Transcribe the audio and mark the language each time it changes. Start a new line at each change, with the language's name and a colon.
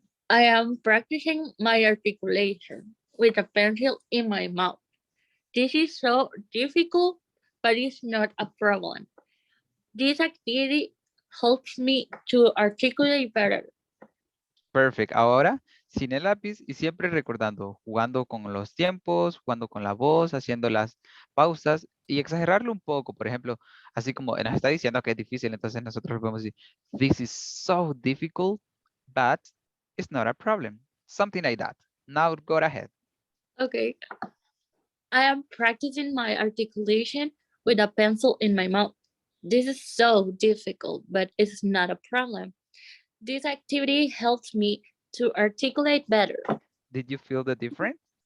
English: I am practicing my articulation with a pencil in my mouth. This is so difficult, but it's not a problem. This activity helps me to articulate better. Perfect.
Spanish: Ahora, sin el lápiz y siempre recordando, jugando con los tiempos, jugando con la voz, haciendo las pausas y exagerarlo un poco. Por ejemplo, así como nos está diciendo que es difícil, entonces nosotros podemos decir,
English: this is so difficult, but it's not a problem. Something like that. Now go ahead. Okay. I am practicing my articulation with a pencil in my mouth. This is so difficult, but it's not a problem. This activity helps me to articulate better. Did you feel the difference?